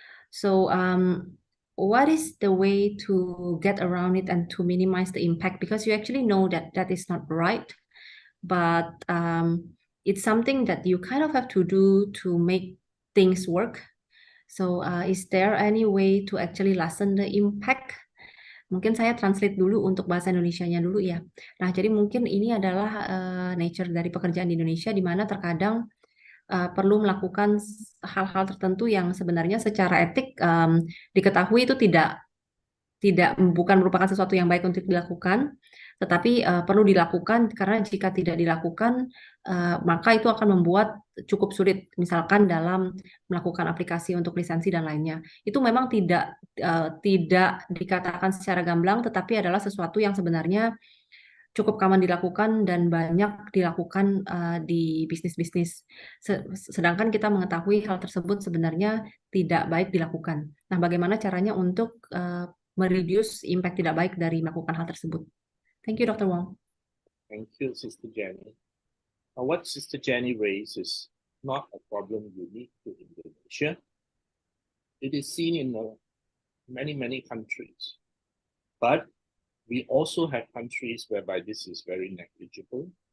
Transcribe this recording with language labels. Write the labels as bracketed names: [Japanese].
[English] So what is the way to get around it and to minimize the impact? Because you actually know that that is not right, but it's something that you kind of have to do to make things work. So is there any way to actually lessen the impact? [Indonesian] Mungkin saya translate dulu untuk bahasa Indonesianya dulu ya. Nah, jadi mungkin ini adalah nature dari pekerjaan di Indonesia, di mana terkadang perlu melakukan hal-hal tertentu yang sebenarnya secara etik diketahui itu bukan merupakan sesuatu yang baik untuk dilakukan, tetapi perlu dilakukan karena jika tidak dilakukan maka itu akan membuat cukup sulit, misalkan dalam melakukan aplikasi untuk lisensi dan lainnya. Itu memang tidak dikatakan secara gamblang, tetapi adalah sesuatu yang sebenarnya cukup common dilakukan dan banyak dilakukan di bisnis-bisnis. Sedangkan kita mengetahui hal tersebut sebenarnya tidak baik dilakukan. Nah, bagaimana caranya untuk mereduce impact tidak baik dari melakukan hal tersebut? [English] Thank you, Dr. Wong. Thank you, Sister Jenny. What Sister Jenny raised is not a problem unique to Indonesia. It is seen in many countries. But we also have countries whereby this is very negligible.